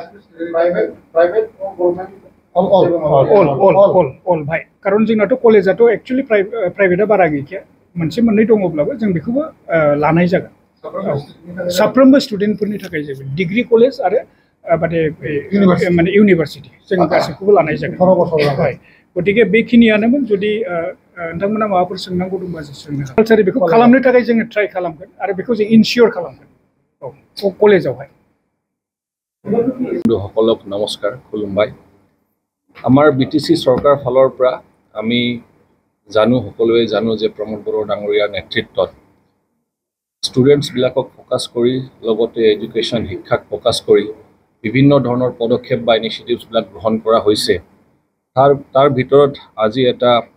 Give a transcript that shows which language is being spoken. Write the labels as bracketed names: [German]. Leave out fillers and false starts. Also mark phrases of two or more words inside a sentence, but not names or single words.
[Bodo] all भाई कारण जोंनाथ' कलेजाथ' [English] actually private [Bodo] बारा गैखाया मोनसे मोननै दङब्लाबो जों बेखौबो लानाय जागोन साफ्रोमबो स्टुडेन्टफोरनि थाखाय जेबो [English] degree college [Bodo] आरो माने इउनिभार्सिटि जों गासैखौबो लानाय जागोन गतिके बेखिनियानोमोन जुदि नोंथांमोना माबाफोर सोंनांगौ दंबा सोंनो कालचारि बेखौ खालामनो थाखाय जोङो ट्राइ खालामगोन आरो बेखौ जों इनसियर खालामगोन कलेजावहाय [Assamese] সকলক নমস্কাৰ খুলুমবাই আমাৰ BTC চৰকাৰ ফালৰ পৰা আমি সকলোৱে জানো যে প্ৰমোদ বড়ো ডাঙৰীয়াৰ নেতৃত্বত ষ্টুডেণ্টছ বিলাকক ফোকাস কৰি লগতে এডুকেশ্যন শিক্ষাক ফোকাস কৰি বিভিন্ন ধৰণৰ পদক্ষেপ বা ইনিচিয়েটিভছ বিলাক গ্ৰহণ কৰা হৈছে তাৰ ভিতৰত আজি এটা